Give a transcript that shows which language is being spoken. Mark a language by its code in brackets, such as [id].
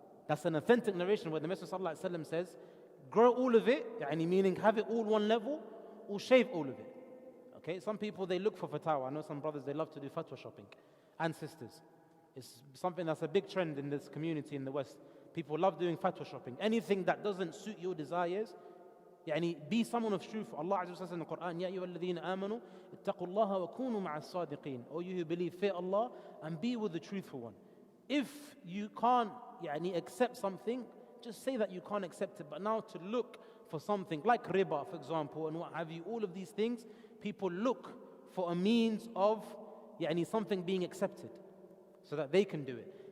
[en] That's an authentic narration where the Messenger sallallahu alayhi wa sallam says, grow all of it, meaning have it all one level, or shave all of it. Okay, some people, they look for fatwa. I know some brothers, they love to do fatwa shopping. And sisters. It's something that's a big trend in this community in the West. People love doing fatwa shopping. Anything that doesn't suit your desires, be someone of truth. Allah Azza wa Jalla says in the Quran, [ar] يَا أَيُّهَا الَّذِينَ آمَنُوا اتَّقُوا اللَّهَ وَكُونُوا مَعَ الصَّادِقِينَ. [en] O you who believe, fear Allah and be with the truthful one. If you can't accept something, just say that you can't accept it. But now to look for something like riba, for example, and what have you, all of these things, people look for a means of something being accepted so that they can do it.